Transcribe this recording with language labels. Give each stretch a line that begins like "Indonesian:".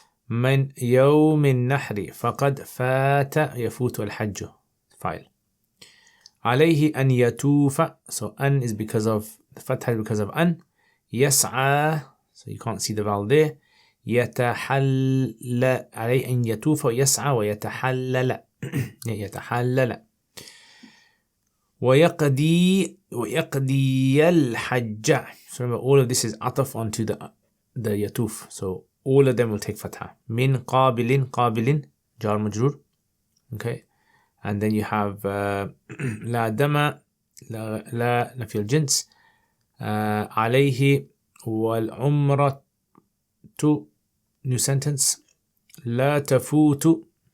Arabic: من يوم النحر فقد فات يفوت الحج. Fa'il. عليه أن يتوف.
English: So an is because of the fatha, because of an.
Arabic: يسعى.
English: So you can't see the vowel there.
Arabic: يتحلل عليه أن يطوف ويسعى ويتحلل يتحلل ويقضي الحج.
English: So remember, all of this is عطف onto the يطوف. So all of them will take fatha.
Arabic: من قابل جار مجرور.
English: Okay. And then you have
Arabic: لا دم لا نفي الجنس عليه والعمرة
English: new sentence
Arabic: لا تفوت.